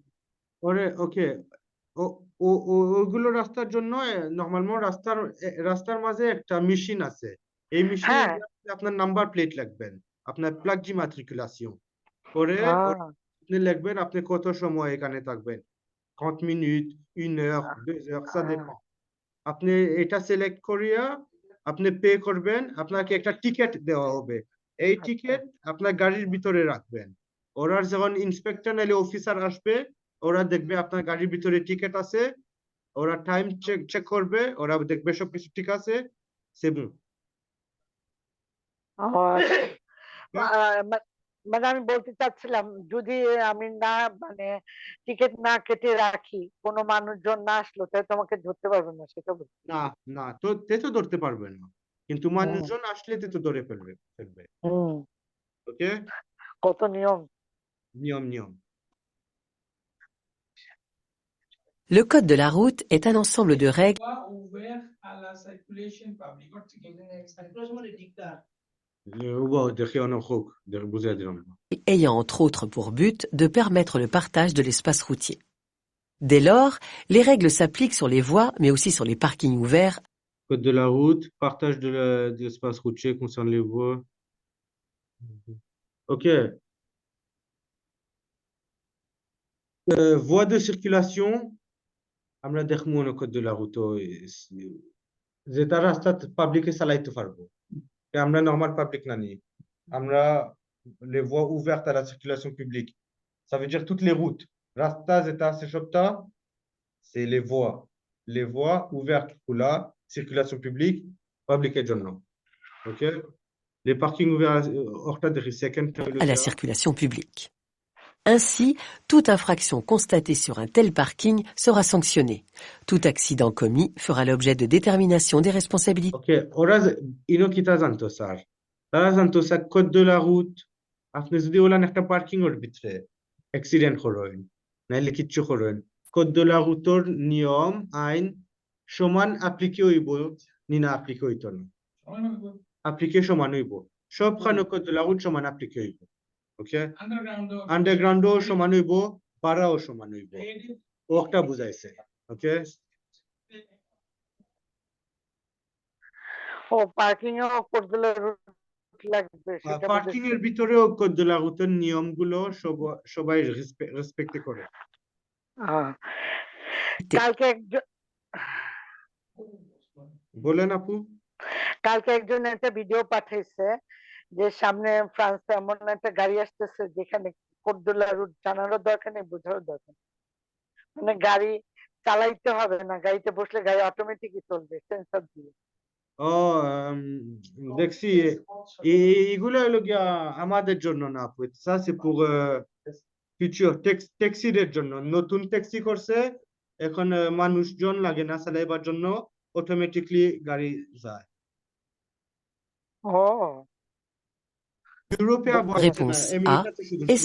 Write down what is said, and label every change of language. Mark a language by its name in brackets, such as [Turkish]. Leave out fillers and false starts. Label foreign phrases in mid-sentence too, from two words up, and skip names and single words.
[Bangla] ওরে ওকে ওগুলো রাস্তার জন্য নরমালমো রাস্তার মাঝে একটা মেশিন আছে, এই মেশিনে আপনার [English] number plate [Bangla] লিখবেন, আপনার প্লাগ জিমাট্রিকুলেশন পরে আপনি লিখবেন আপনি কত সময় এখানে থাকবেন, 30 মিনিট [French] 1 heure 2 heures ça dépend। [Bangla] আপনি এটা সিলেক্ট করিয়া আপনি পে করবেন, আপনাকে একটা টিকেট দেওয়া হবে, এই টিকেট আপনার গাড়ির ভিতরে রাখবেন, ওরা যখন ইন্সপেক্টর নাইলে অফিসার আসবে ওরা দেখবে আপনার গাড়ির ভিতরে টিকেট আছে, ওরা [English] time check [Bangla] করবে, ওরা দেখবে সবকিছু ঠিক আছে, [French] c'est bon। [Bangla] মানে আমি বলতে চাচ্ছিলাম যদি আমি না মানে টিকিট না কেটে রাখি, কোনো মানুষজন না আসলো তাহলে তোমাকে ধরতে পারবে না, সেটা বলছি। না না তো ধরতে পারবেন না, কিন্তু মানুষজন আসলে তো ধরে ফেলবে। ওকে কত নিয়ম। [French] Le code de la route est un ensemble de règles ouvert à la circulation publique ayant entre autres pour but de permettre le partage de l'espace routier. Dès lors, les règles s'appliquent sur les voies, mais aussi sur les parkings ouverts. Code de la route, partage de l'espace routier concerne les voies. Ok. Voie de circulation, [Bangla] আমরা দেখবো না [French] code de la route [Bangla] যেটা রাস্তা পাবলিকে চালাইতে পারবো, আমরা নরমাল পাবলিক না নি, আমরা [French] les voies ouvertes à la circulation publique, ça veut dire toutes les routes, [Bangla] রাস্তা যেটা আছে সবটা [French] c'est les voies ouvertes pour la circulation publique [Bangla] পাবলিকের জন্য। [French] OK, les parkings ouverts à la circulation publique. Ainsi, toute infraction constatée sur un tel parking sera sanctionnée. Tout accident commis fera l'objet de détermination des responsabilités. [Bangla] OK, ওরা ইনোকিতা জানতো স্যার, তারা জানতো স্যার [French] code de la route, [Bangla] আপনি যদি ওলান একটা পার্কিং এর ভিতরে অ্যাক্সিডেন্ট করেন নাইলে কিচ্ছু করেন, [French] code de la route [Bangla] এর নিয়ম আইন সমান অ্যাপ্লিকে হইব নিনা অ্যাপ্লিকে হইতো না, অ্যাপ্লিকে সমান হইব, সবখানে [French] code de la route [Bangla] সমান অ্যাপ্লিকে হইব। ওকে, আন্ডারগ্রাউন্ডও সমান হইব, পাড়াও সমান হইব, ওটা বুঝাইছে। ওকে, ও পার্কিং এও [French] code de la route [Bangla] লাগবে সেটা পার্কিং বুঝেছি। এর ভিতরেও [French] code de la route [Bangla] এর নিয়মগুলো সবাই রেসপেক্ট করে। আহ, কালকে একজন বলেন আপু। কালকে একজন একটা ভিডিও পাঠাইছে যে সামনে ফ্রান্সে এমন একটা গাড়ি আসতেছে যেখানে [French] code de la route [Bangla] জানারও দরকার নেই, বোঝারও দরকার নেই। মানে গাড়ি চালাইতে হবে না, গাড়িতে বসলে গাড়ি অটোমেটিকই চলবে সেন্সর দিয়ে। ও দেখছি এইগুলো হলো গিয়া আমাদের জন্য না আপু, [French] ça c'est pour future [Bangla] ট্যাক্সিদের জন্য। নতুন ট্যাক্সি করছে এখন, মানুষজন লাগে না চালাইবার জন্য, অটোমেটিকলি গাড়ি যায়। ও ইউরোপে আবার হচ্ছে না, [French] Réponse A, [Bangla] আমেরিকাতে শুধু শুরু